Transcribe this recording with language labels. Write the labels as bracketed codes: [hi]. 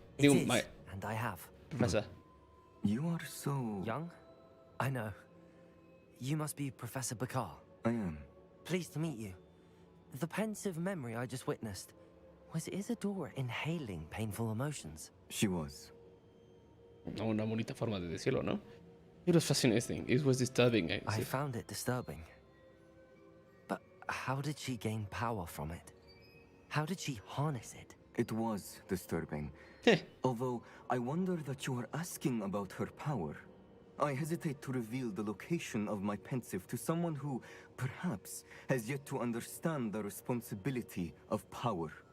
[en] It is, and I have. Professor. You are so... Young? I know. You must be Professor Bakar. I am. Pleased to meet you. The pensive memory I just witnessed. Was Isadora inhaling painful emotions? She was. [es] Una bonita forma de decirlo, ¿no? [en] It was fascinating. It was disturbing. I found it disturbing. But how did she gain power from it? How did she harness it? It was disturbing. Although, I wonder that you are asking about her power. I hesitate to reveal the location of my pensive to someone who, perhaps, has yet to understand the responsibility of power.